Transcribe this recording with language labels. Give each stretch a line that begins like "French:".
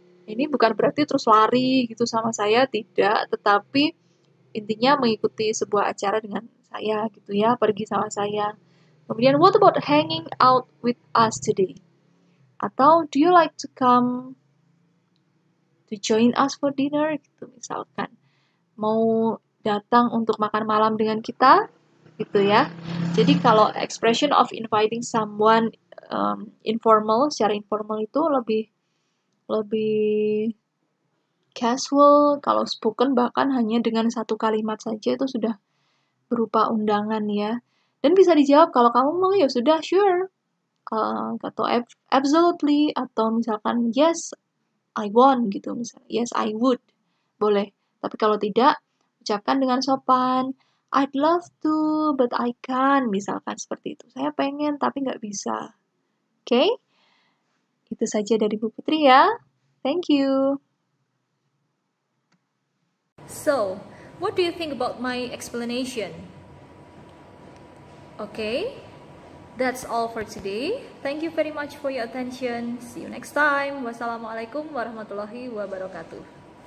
Indonesian: Ini bukan berarti terus lari gitu sama saya, tidak, tetapi intinya mengikuti sebuah acara dengan saya gitu ya, pergi sama saya.
English: Kemudian, "What about hanging out with us today?" Atau, "Do you like to come to join us for dinner?"
Indonesian: Gitu misalkan. Mau datang untuk makan malam dengan kita gitu ya. Jadi kalau expression of inviting someone informal, secara informal itu lebih casual. Kalau spoken bahkan hanya dengan satu kalimat saja itu sudah berupa undangan ya. Dan bisa dijawab kalau kamu mau ya sudah sure. Atau absolutely, atau misalkan
English: yes I want
Indonesian: gitu misalnya.
English: Yes I would.
Indonesian: Boleh. Tapi kalau tidak, ucapkan dengan sopan.
English: "I'd love to, but I can't."
Indonesian: Misalkan seperti itu. Saya pengen tapi nggak bisa. Oke? Itu saja dari Bu Putri ya.
English: Thank you. So, what do you think about my explanation? Okay, that's all for today. Thank you very much for your attention. See you next time.
Arabic: Wassalamualaikum warahmatullahi wabarakatuh.